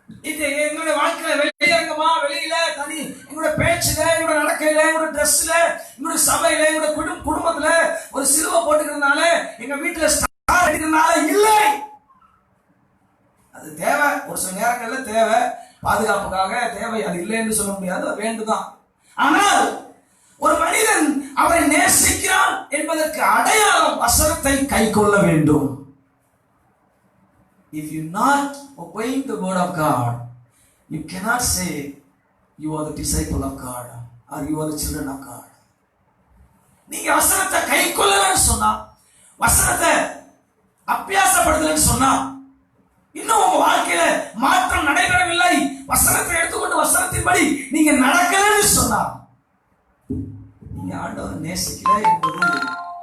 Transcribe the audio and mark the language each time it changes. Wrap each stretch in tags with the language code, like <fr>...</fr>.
<ta>இது எங்களுடைய வாழ்க்கையில வெளியரங்கமா, வெளியில தனி, எங்களுடைய பேச்சுல, எங்களுடைய நடக்கையில, எங்களுடைய ட்ரெஸ்ல, எங்களுடைய சபையில, எங்களுடைய குடும்பத்துல ஒரு சிலுவை போட்டுக்கிறதுனால, எங்க வீட்டுல ஸ்டார் அடிக்கிறதுனால இல்லை. அது தேவை, ஒரு சில நேரங்கள்ல தேவை, பாதுகாப்புக்காக தேவை, அது இல்லை என்று சொல்ல முடியாது, அது வேண்டுதான். ஆனால் ஒரு மனிதன் அவரை நேசிக்கிறான் என்பதற்கு அடையாளம் வசனத்தை கை கொள்ள வேண்டும்.</ta> <en>If you not obeying the word of God, you cannot say you are the disciple of God or you are the children of God.</en> <ta>நீங்க வசனத்தை கை கொள்ளலன்னு சொன்னா, வசனத்தை அபியாசப்படுத்தலன்னு சொன்னா, இன்னும் உங்க வாழ்க்கையில மாற்றம் நடைபெறவில்லை, வசனத்தை எடுத்துக்கொண்டு வசனத்தின்படி நீங்க நடக்கலன்னு சொன்னா, நீங்க ஆண்டவரை நேசிக்கல என்பது அர்த்தம்.</ta>